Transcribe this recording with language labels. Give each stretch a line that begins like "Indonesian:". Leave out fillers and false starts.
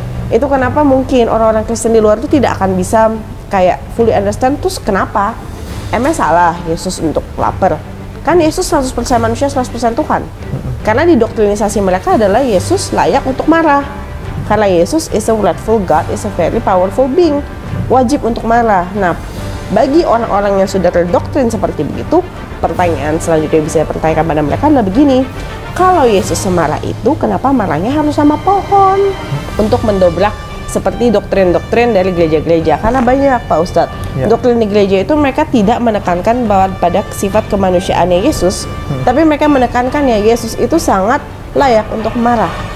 Indonesian: Itu kenapa mungkin orang-orang Kristen di luar itu tidak akan bisa kayak
English: fully understand
Indonesian: terus kenapa emang salah Yesus untuk lapar. Kan Yesus 100% manusia, 100% Tuhan. Karena di doktrinisasi mereka adalah Yesus layak untuk marah. Karena
English: Yesus is a wrathful God, is a very powerful being.
Indonesian: Wajib untuk marah. Nah, bagi orang-orang yang sudah terdoktrin seperti begitu, pertanyaan selanjutnya bisa dipertanyakan pada mereka adalah begini. Kalau Yesus semarah itu, kenapa marahnya harus sama pohon? Untuk mendobrak seperti doktrin-doktrin dari gereja-gereja. Karena banyak Pak Ustadz, doktrin di gereja itu mereka tidak menekankan bahwa pada sifat kemanusiaannya Yesus, tapi mereka menekankan ya Yesus itu sangat layak untuk marah.